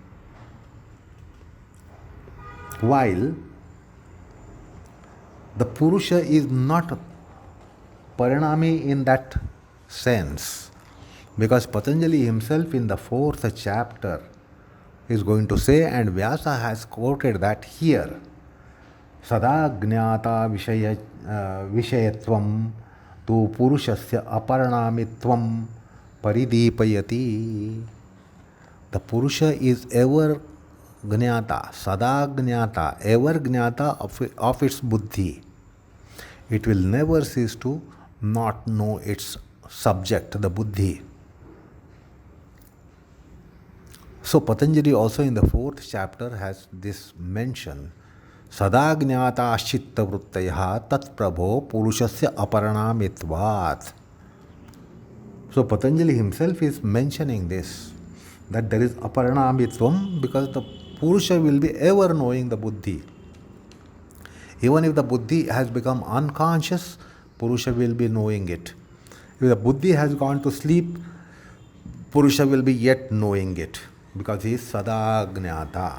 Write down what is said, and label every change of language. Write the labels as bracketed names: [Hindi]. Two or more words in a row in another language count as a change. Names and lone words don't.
[English] While the Purusha is not parinami in that sense, because Patanjali himself in the 4th chapter is going to say, and Vyasa has quoted that here, [Sanskrit] सदा ज्ञाता विषयत्वं तु पुरुषस्य अपरिणामित्वं परिदीपयति. [English] The Purusha is ever jnata, [Sanskrit] सदा ज्ञाता, [English] ever jnata of its buddhi. It will never cease to not know its subject, the buddhi. So Patanjali also in the 4th chapter has this mention, [Sanskrit] सदा ज्ञाता चित्त वृत्तयः तत् प्रभोः पुरुषस्य अपरिणामित्वात्. [English] So Patanjali himself is mentioning this, that there is aparanamitvam, because the Purusha will be ever knowing the buddhi. Even if the buddhi has become unconscious, Purusha will be knowing it. If the buddhi has gone to sleep, Purusha will be yet knowing it, because he is [Sanskrit] सदा ज्ञाता.